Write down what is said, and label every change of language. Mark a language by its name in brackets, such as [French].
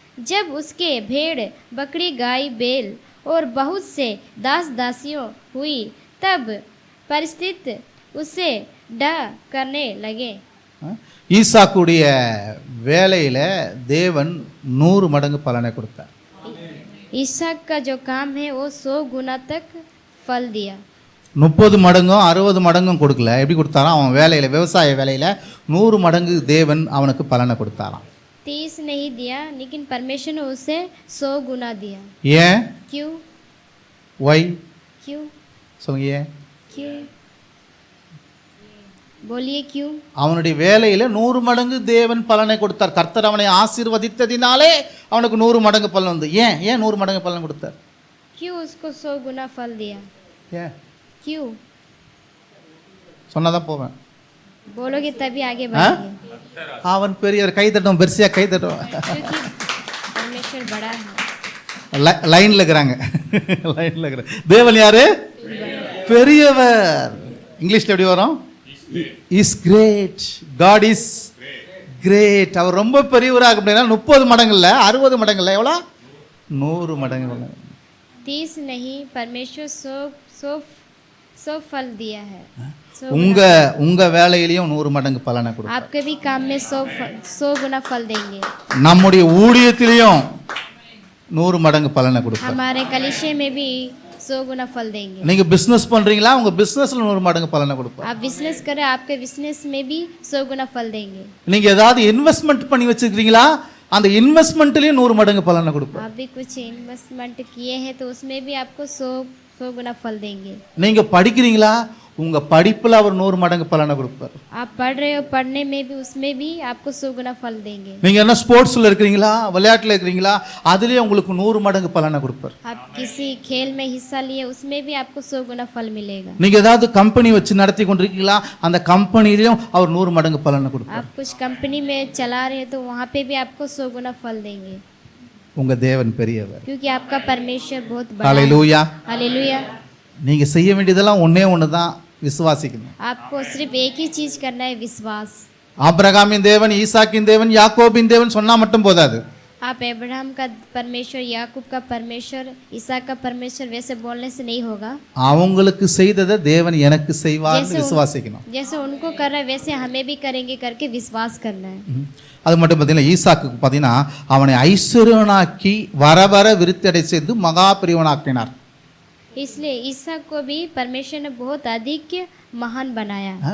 [Hindi] जब उसके भेड़ बकरी गाय बैल और बहुत से दास दासियों हुई, तब परिस्थिति उसे डर करने लगे. [Tamil] ஈசாக்குடைய வேலையில தேவன் 100 மடங்கு பலனை கொடுத்தார். [Hindi] ईसाक का जो काम है वो 100 गुना तक फल दिया. [Tamil] 30 மடங்கும் 60 மடங்கும் கொடுக்கல. எப்படி கொடுத்தாராம்? அவன் வேலையில, விவசாய வேலையில 100 மடங்கு தேவன் அவனுக்கு பலனை கொடுத்தாராம். [Hindi] 30 नहीं दिया, लेकिन परमेश्वर ने उसे 100 गुना दिया. [Tamil] ஏன்? [Hindi] क्यों? வை क्यों? [Tamil] சொல்லுங்க. ஏன்? [Hindi] क्यों? बोलिए क्यों? [Tamil] அவனுடைய வேலையில 100 மடங்கு தேவன் பலனை கொடுத்தார். கர்த்தர் அவனை ஆசீர்வதித்ததினாலே அவனுக்கு 100 மடங்கு பலன் வந்து. ஏன் 100 மடங்கு பலன் கொடுத்தார்? [Hindi] क्यों उसको 100 गुना फल दिया? [Tamil] ஏன் [Hindi] क्यों? [Tamil] சொன்னாதான் போவேன். [Hindi] बोलोगे तभी आगे बढ़ेंगे. [Tamil] அவன் பெரியவர், கை தட்டும், பெருசியா கை தட்டும். [Hindi] क्योंकि परमेश्वर बड़ा है. [Tamil] லைன்ல இருக்கிறாங்க, லைன்ல இருக்கிறாங்க. தேவன் யாரு? பெரியவர். இங்கிலீஷ்ல எப்படி வரும்? [English] Is great. God is great. [Tamil] அவர் ரொம்ப பெரியவராக அப்படின்னா 30 மடங்கு இல்ல, 60 மடங்கு இல்ல, எவ்வளோ? 100 மடங்கு. [Hindi] 30 नहीं, परमेश्वर 100 फल दिया है. [Tamil] உங்க வேலையிலயும் 100 மடங்கு பலனை கொடுப்பார். [Hindi] आपके भी काम में 100 गुना फल देंगे. [Tamil] நம்முடைய ஊழியத்திலையும் 100 மடங்கு பலனை கொடுப்பார். [Hindi] हमारे कलीसिया में भी 100 गुना फल देंगे. [Tamil] நீங்க பிசினஸ் பண்றீங்களா? உங்க பிசினஸ்ல 100 மடங்கு பலனை கொடுப்பார். [Hindi] आप बिजनेस करें, आपके बिजनेस में भी 100 गुना फल देंगे. [Tamil] நீங்க ஏதாவது இன்வெஸ்ட்மெண்ட் பண்ணி வச்சிருக்கீங்களா? அந்த இன்வெஸ்ட்மெண்ட்லயும் 100 மடங்கு பலனை கொடுப்பார். [Hindi] आप भी कुछ इन्वेस्टमेंट किए हैं तो उसमें भी आपको 100 गुना फल देंगे. [Tamil] நீங்க படிக்கிறீங்களா? உங்க படிப்புல அவர் 100 மடங்கு பலனை கொடுப்பார். [Hindi] आप पढ़ रहे हो, पढ़ने में भी उसमें भी आपको 100 गुना फल देंगे. [Tamil] நீங்க என்ன ஸ்போர்ட்ஸ்ல இருக்கீங்களா? விளையாட்டுல இருக்கீங்களா? அதுலயே உங்களுக்கு 100 மடங்கு பலனை கொடுப்பார். [Hindi] आप किसी खेल में हिस्सा लिए, उसमें भी आपको 100 गुना फल मिलेगा. [Tamil] நீங்க ஏதாவது கம்பெனி வச்சு நடத்தி கொண்டிருக்கீங்களா? அந்த கம்பெனிலயும் அவர் 100 மடங்கு பலனை கொடுப்பார். [Hindi] आप कुछ कंपनी में चला रहे हैं तो वहाँ पे भी आपको 100 गुना फल देंगे. [Tamil] உங்க தேவன் பெரியவர். [Hindi] क्योंकि आपका परमेश्वर बहुत बड़ा है. [Tamil] ஹல்லேலூயா. [Hindi] हालेलुया. [Tamil] நீங்க செய்ய வேண்டியதெல்லாம் ஒண்ணு தான், விசுவாசிக்கணும். [Hindi] आपको सिर्फ एक ही चीज करना है, विश्वास. [Tamil] ஆபிரகாமின் தேவன், ஈசாக்கின் தேவன், யாக்கோபின் தேவன் சொன்னா மட்டும் போதாது. [Hindi] आप अब्राहम का परमेश्वर, याकूब का परमेश्वर, इसहाक का परमेश्वर वैसे बोलने से नहीं होगा. [Tamil] அவங்களுக்கு செய்ததை தேவன் எனக்கு செய்வார்னு விசுவாசிக்கணும். [Hindi] जैसे उनको कर रहा है वैसे हमें भी करेंगे करके विश्वास करना है. [Tamil] அது மட்டும் பார்த்தீங்கன்னா, ஈசாக்கு பார்த்தீங்கன்னா அவனை ஐஸ்வர்யனாக்கி வர வர விருத்தடை செய்து மகா பிரியவனாக்கினார். [Hindi] इसलिए इसहाक को भी परमेश्वर ने बहुत अधिक महान बनाया.